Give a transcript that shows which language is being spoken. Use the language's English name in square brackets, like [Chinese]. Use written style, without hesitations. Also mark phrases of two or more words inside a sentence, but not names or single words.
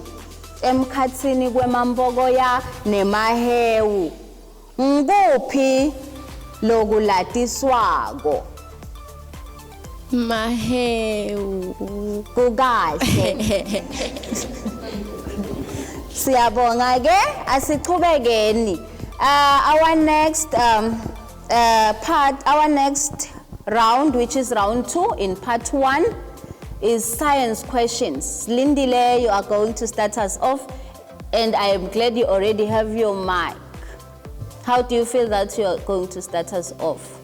[Swati] Emkhatsini kwemambokoya nemahewu. Nguphi lokulatiswako? Mahewu. Kukahle. Siyabonga ke, asichubekeni. [English] Our next our next round, which is round 2 in part 1, is science questions. Lindile, you are going to start us off, and I am glad you already have your mic. How do you feel that you are going to start us off?